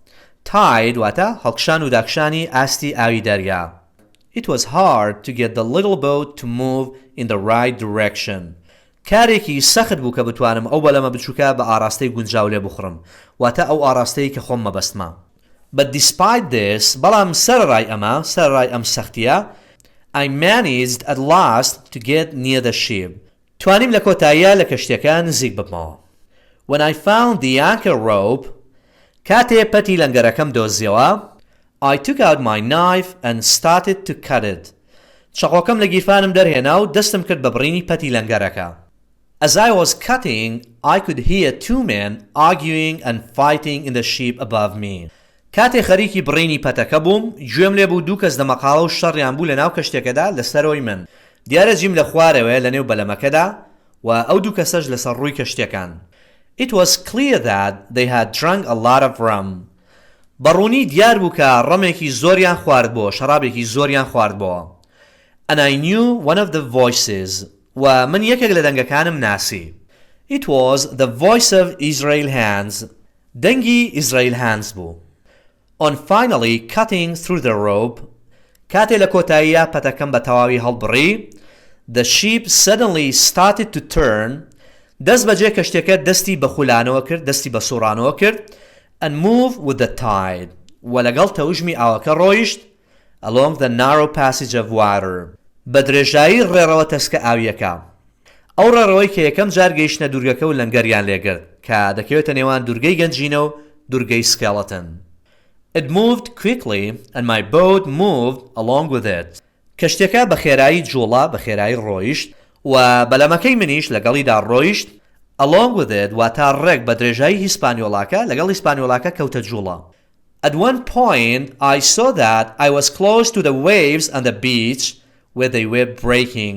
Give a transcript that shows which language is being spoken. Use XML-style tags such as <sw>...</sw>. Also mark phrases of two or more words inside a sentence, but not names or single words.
<ckb>Tide واتە هەڵکشان و داکشانی ئاستی ئاوی دەریا.</ckb> <en>It was hard to get the little boat to move in the right direction.</en> <ckb>کارێکی سەخت بوو کە بتوانم ئەو بەلەمە بچووکە بە ئاراستەی گونجاو لێ بخڕم واتە ئەو ئاراستەی کە خۆم مەبەستمە.</ckb> <en>But despite this</en> <ckb>بەڵام سەرڕای ئەم سەختیە</ckb> <en>I managed at last to get near the ship.</en> <ckb>توانیم لە کۆتاییە لە کەشتیەکە نزیک ببمەوە.</ckb> <en>When I found the anchor rope</en> <ckb>کاتێ پەتی لەنگەرەکەم دۆزیەوە</ckb> <en>I took out my knife and started to cut it.</en> <ckb>چەقۆکەم لە گیرفانم دەرهێنا و دەستم کرد بە بڕینی پەتی لەنگەرەکە.</ckb> <en>As I was cutting, I could hear two men arguing and fighting in the ship above me.</en> <ckb>کاتێ خەریکی بڕینی پەتەکە بووم گوێم لێ بوو دوو کەس دەمەقاڵە و شەڕیان بوو لە ناو کەشتێکەدا لەسەرەوەی من. دیارە جیم لە خوارەوەیە لە نێو بەلەمەکەدا و ئەو دوو کەسەش لەسەر ڕووی کەشتێکان.</ckb> <en>It was clear that they had drunk a lot of rum.</en> <ckb>بەڕوونی دیار بوو کە ڕەمێکی زۆریان خواردبووە شەرابێکی زۆریان خواردبووە.</ckb> <en>And I knew one of the voices</en> <ckb>و من یەکێک لە دەنگەکانم ناسی.</ckb> <en>It was the voice of Israel Hands.</en> <ckb>دەنگی Israel Hands بوو.</ckb> <en>On finally cutting through the rope</en> <ckb>کاتێ لە کۆتاییە پەتەکەم بە تەواوی هەڵبڕی</ckb> <en>the ship suddenly started to turn</en> <ckb>دەست بەجێ کەشتێکە دەستی بە خولانەوە کرد دەستی بە سوڕانەوە کرد</ckb> <en>and move with the tide</en> <ckb>و لەگەڵ تەوژمی ئاوەکە ڕۆیشت</ckb> <en>along the narrow passage of water</en> <ckb>بە درێژایی ڕێڕەوە تەسکە ئاویەکە. ئەو ڕێڕەوەی کە یەکەم جار گەیشتنە دوورگەکە و لەنگەریان لێگرت کە دەکەوێتە نێوان دوورگەی گەنجینە و دورگەی سکێڵەتن.</ckb> <en>It moved quickly and my boat moved along with it.</en> <ckb>کەشتێکە بە خێرایی جوڵە بە خێرایی ڕۆیشت و بەلەمەکەی منیش لەگەڵیدا ڕۆیشت</ckb> <en>along with it</en> <ckb>واتە ڕێک بە درێژایی هیسپانیۆڵاکە لەگەڵ هیسپانیۆڵاکە کەوتە جوڵە.</ckb> <en>At one point I saw that I was close to the waves on the beach where they were breaking.</en>